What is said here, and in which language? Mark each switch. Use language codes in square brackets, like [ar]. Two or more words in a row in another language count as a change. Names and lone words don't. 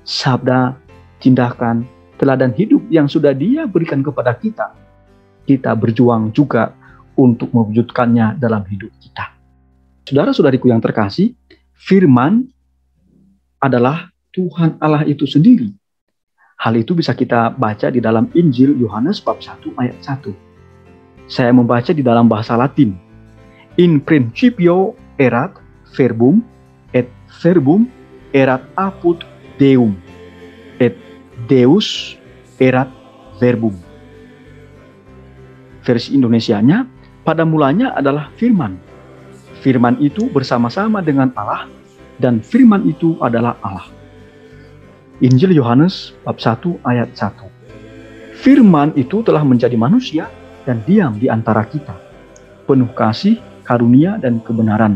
[id] Sabda, tindakan, teladan hidup yang sudah Dia berikan kepada kita, kita berjuang juga untuk mewujudkannya dalam hidup kita. Saudara-saudariku yang terkasih, firman adalah Tuhan Allah itu sendiri. Hal itu bisa kita baca di dalam Injil Yohanes bab 1 ayat 1. Saya membaca di dalam bahasa Latin. [la] In principio erat verbum, et verbum erat apud Deum, et Deus erat verbum. [id] Versi Indonesianya, pada mulanya adalah firman. Firman itu bersama-sama dengan Allah, dan firman itu adalah Allah. Injil Yohanes bab 1 ayat 1. Firman itu telah menjadi manusia dan diam di antara kita, penuh kasih, karunia, dan kebenaran.